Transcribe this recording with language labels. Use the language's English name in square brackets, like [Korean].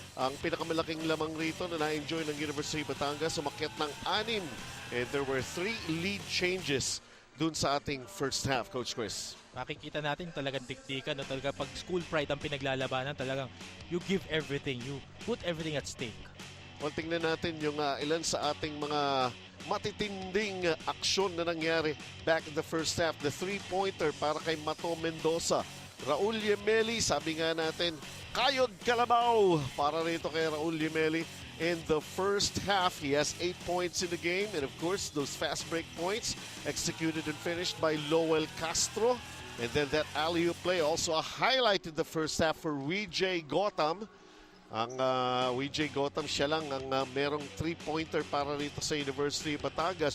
[Filipino] Ang pinakamalaking lamang rito na na-enjoy ng University Batangas, umakyat ng 6. [English] And there were 3 lead changes [Filipino] dun sa ating [English] first half, Coach Chris. [Filipino] Makikita natin talagang dikdikan na talaga pag school pride ang pinaglalabanan, talagang [English] you give everything, you put everything at stake. [Filipino] Well, tingnan natin yung ilan sa ating mga matitinding aksyon na nangyari [English] back in the first half. The 3-pointer [Filipino] para kay Mato Mendoza. Raul Yameli, sabi nga natin, kayod kalabaw para rito kay Raul Yameli. [English] in the first half. He has 8 points in the game, and of course, those fast break points executed and finished by Lowell Castro. And then that alley-oop play, also a highlight in the first half for Vijay Gotham. [Filipino] Ang Vijay Gotham, siya lang ang merong 3-pointer para rito sa University of Batangas.